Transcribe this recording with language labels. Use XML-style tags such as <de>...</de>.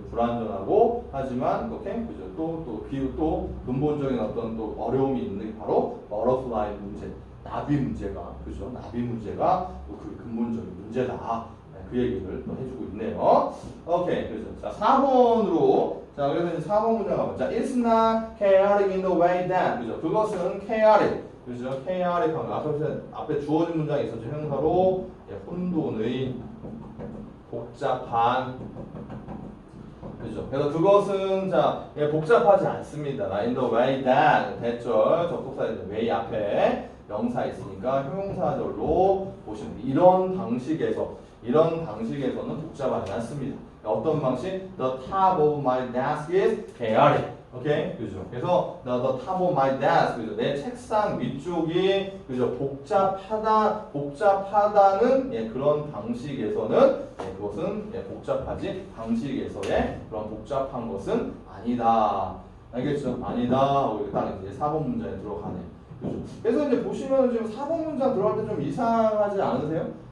<ko>불완전하고 하지만 오케이 그죠? 또 근본적인 어떤 또 어려움이 있는 게 바로 butterfly 문제, 나비 문제가 그죠? 나비 문제가 그 근본적인 문제다. 그 얘기를 또 해주고 있네요. 오케이, 그래서 자 4번으로 자 그래서 이제 4번 문장 가보자.</ko> <en>자, it's not chaotic in the way that</en> <ko>그죠? 그것은 chaotic 그죠? chaotic 방금 앞에 주어진 문장이 있었죠. 형사로 예, 혼돈의 복잡한 그죠? 그래서 그것은 자 예, 복잡하지 않습니다.</ko> <en>in the way that</en> <ko>대절 접속사의 way 앞에 명사 있으니까 형용사절로 보시면 이런 방식에서는 복잡하지 않습니다. 어떤 방식?</ko> <en>The top of my desk is chaotic.</en> <ko>오케이? 그죠? 그래서</ko> <en>the top of my desk, 그죠?</en> <ko>내 책상 위쪽이 그죠? 복잡하다는 예, 그런 방식에서는 예, 그것은 예, 복잡하지 방식에서의 그런 복잡한 것은 아니다. 알겠죠? 아니다. 딱 이제 4번 문장에 들어가네. 그죠? 그래서 이제 보시면 지금 4번 문장 들어갈 때 좀 이상하지 않으세요?</ko>